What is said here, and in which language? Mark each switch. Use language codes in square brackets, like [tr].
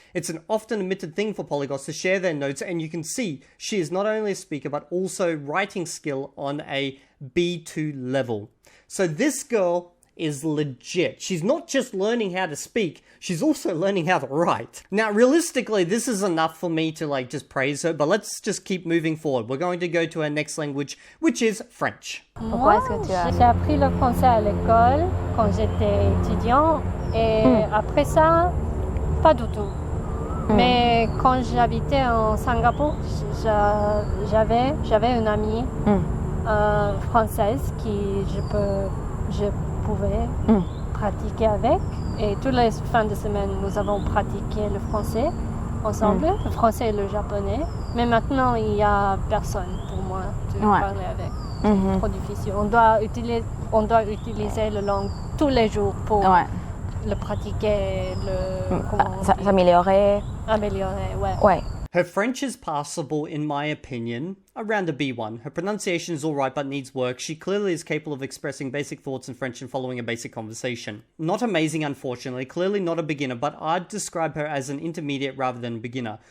[en] It's an often omitted thing for polyglots to share their notes, and you can see she is not only a speaker but also writing skill on a B2 level. So this girl is legit. She's not just learning how to speak, she's also learning how to write. Now, realistically, this is enough for me to like just praise her, but let's just keep moving forward. We're going to go to our next language, which is French. [fr] Pourquoi est-ce que tu as... J'ai appris le français à l'école quand j'étais étudiant et après ça, pas du tout. Mais quand j'habitais en Singapour, j'avais une amie française qui je pouvais pratiquer avec, et toutes les fins de semaine nous avons pratiqué le français ensemble, le français et le japonais, mais maintenant il n'y a personne pour moi de parler avec. C'est trop difficile. On doit utiliser la langue tous les jours pour le pratiquer, s'améliorer. Ouais. [en] Her French is passable in my opinion, around a B1. Her pronunciation is alright but needs work. She clearly is capable of expressing basic thoughts in French and following a basic conversation. Not amazing, unfortunately, clearly not a beginner, but I'd describe her as an intermediate rather than beginner.